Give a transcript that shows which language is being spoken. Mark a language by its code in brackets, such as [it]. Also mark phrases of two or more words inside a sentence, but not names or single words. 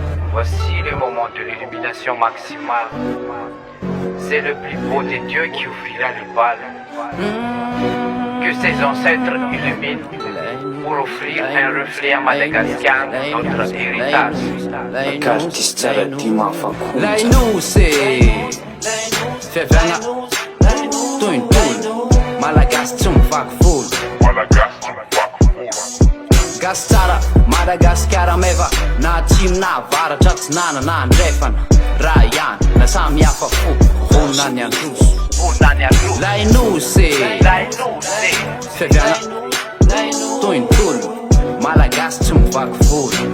[fr] Voici le moment de l'illumination maximale. C'est le plus beau des dieux qui ouvrira le bal. Que ses ancêtres illuminent pour offrir un reflet à Madagascar, notre héritage. [mg] Akartis Tsaradia Ilay Nosy Fiavana Tointolo Malagasy tsy mivaky volo Gasy tsara Madagasikara meva na atsimo na avaratra tsy nanana andrefana raha ihany na samy hafa fo vonona ny androso Ilay Nosy Fiavana Tointolo Malagasy tsy mivaky volo